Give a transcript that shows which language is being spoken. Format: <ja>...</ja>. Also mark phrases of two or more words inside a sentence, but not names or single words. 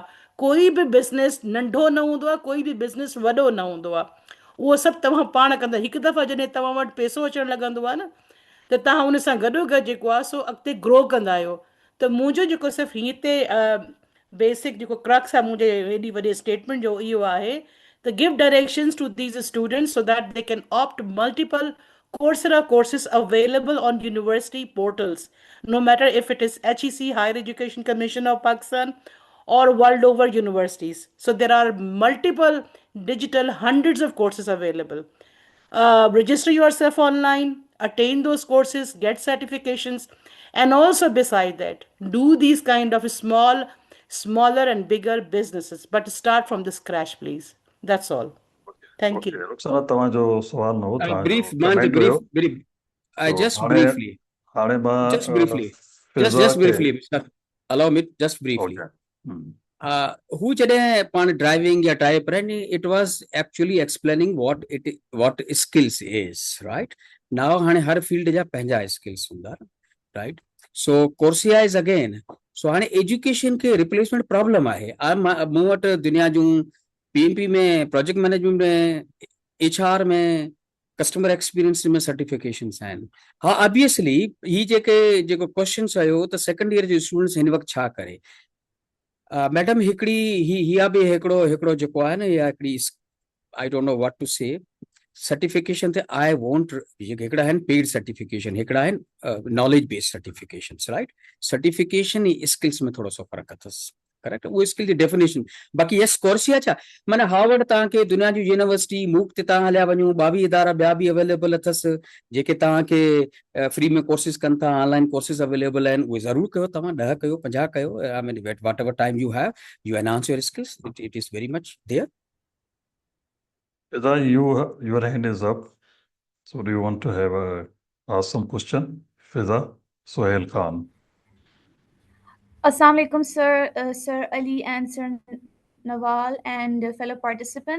<sd>कोई बि बिज़नेस नंढो न हूंदो आहे, कोई बि बिज़नेस वॾो न हूंदो आहे। उहो सभु तव्हां पाण कंदा। हिकु दफ़ा जॾहिं तव्हां वटि पैसो अचणु लॻंदो आहे न, त तव्हां हुन सां गॾोगॾु जेको आहे सो अॻिते ग्रो कंदा आहियो। त मुंहिंजो जेको सिर्फ़ु हिते बेसिक जेको क्रक्स आहे मुंहिंजे हेॾी वॾे स्टेटमेंट जो, इहो आहे त</sd> <en>give directions to these students so that they can opt multiple Coursera courses available on university portals, no matter if it is HEC, Higher Education Commission of Pakistan, or world over universities. So there are multiple digital hundreds of courses available. Register yourself online, attain those courses, get certifications, and also beside that, do these kind of smaller and bigger businesses, but start from the scratch, please. That's all. Thank ओके, you.</en> <sd>रुखसाना तव्हांजो सुवाल न हो,</sd> <en>Brief,</en> <sd>तव्हांजो Manj, कमेंट</sd> <en>brief,</en> <sd>हुयो।</sd> <en>brief. I</en> <sd>तो</sd> <en>just</en> <sd>हाणे</sd> <en>briefly,</en> <sd>हाणे</sd> <en>just</en> <sd>मां</sd> <en>briefly,</en> <sd>फिज़ा</sd> <en>just</en> <sd>खे</sd> <en>briefly, sir. Allow me just briefly. ओके</en> <sd>Who जॾहिं पाण ड्राइविंग या टाइप रन,</sd> <en>it was actually explaining what skills is, right?</en> <sd>Now हाणे हर फील्ड जा पंहिंजा skills हूंदा, right?</sd> <en>So Coursera is again, so</en> <sd>हाणे एजुकेशन के रिप्लेसमेंट प्रॉब्लम आहे। मूं वटि दुनिया जूं PMP में,</sd> <en>project management</en> <sd>में, HR में,</sd> <en>customer experience</en> <sd>में सर्टिफिकेशंस आहिनि। हाँ, ऑब्वियसली ही जेको क्वेश्चन आयो त</sd> <en>second year</en> <sd>जो स्टूडेंट्स हिन वक़्तु छा करे। मैडम हिकिड़ी हिया बि हिकिड़ो जेको आहे न, या हिकिड़ी</sd> <en>I don't know what to say</en> <sd>सर्टिफिकेशन ते</sd> <en>I won't,</en> <sd>हिकिड़ा आहिनि</sd> <en>paid certification,</en> <sd>हिकिड़ा आहिनि</sd> <en>knowledge based certifications,</en> <sd>राइट? सर्टिफिकेशन ऐं स्किल्स में थोरो सो फ़र्क़ु अथसि, करेक्ट? उहो स्किल जी डेफिनेशन। बाक़ी यस कोर्सिया छा माना हार्वर्ड तव्हांखे दुनिया जी यूनिवर्सिटी मूक ते तव्हां हलिया वञो, 22 इदारा ॿिया बि अवेलेबल अथसि जेके तव्हांखे फ्री में कोर्सिस कनि था,</sd> <en>online courses</en> <sd>अवेलेबल आहिनि। उहे ज़रूरु कयो, तव्हां 10 कयो, 50 कयो।</sd> <en>I mean what ever time you have, you enhance your skills, it is very much there. Fiza, your hand is up. So do you want to have ask some question? Fiza, Sohail Khan. Assalamu alaikum, sir, Sir Ali and Sir Nawal and fellow participants.</en>